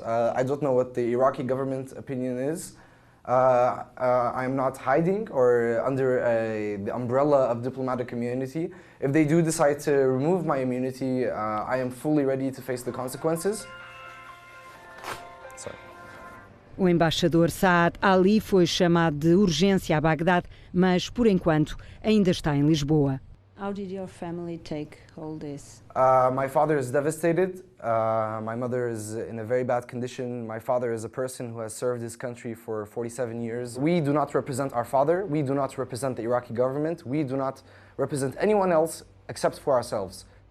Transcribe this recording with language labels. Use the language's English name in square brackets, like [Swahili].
[English] I don't know what the Iraqi government opinion is. I am not hiding or under the umbrella of diplomatic immunity. If they do decide to remove my immunity, I am fully ready to face the consequences. Sorry. [Portuguese] O embaixador Saad Ali foi chamado de urgência a Bagdade, mas por enquanto ainda está em Lisboa. [English] How did your family take all this? My father is devastated. My mother is in a very bad condition. My father is a person who has served his country for 47 years. We do not represent our father. We do not represent the Iraqi government. We do not represent anyone else except for ourselves.